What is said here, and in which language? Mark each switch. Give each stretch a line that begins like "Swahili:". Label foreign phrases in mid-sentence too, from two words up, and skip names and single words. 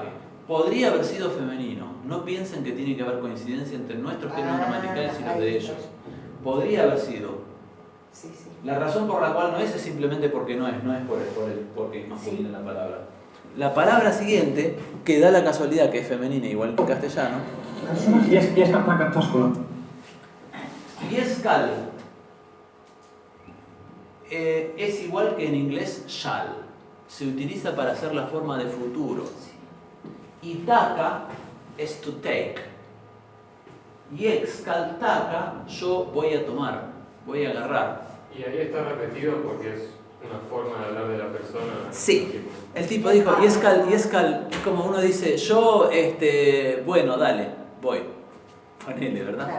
Spanish: Podría haber sido femenino. No piensen que tiene que haber coincidencia entre nuestros géneros gramaticales y los ahí de está. ellos. Podría haber sido. Sí. La razón por la cual no es simplemente porque no es porque es masculina la palabra. La palabra siguiente, que da la casualidad que es femenina igual que en castellano,
Icelandic: Ég skal taka töskuna.
Spanish: Yeskal es igual que en inglés shall. Se utiliza para hacer la forma de futuro. Y taka es
English: to take.
Icelandic: Yeskal taka,
Spanish: yo voy a tomar, voy a agarrar. Y ahí está repetido porque es una forma de hablar de la persona. Sí. El tipo dijo, Yeskal, es como uno dice, yo, bueno, dale, voy. Ponele, ¿verdad?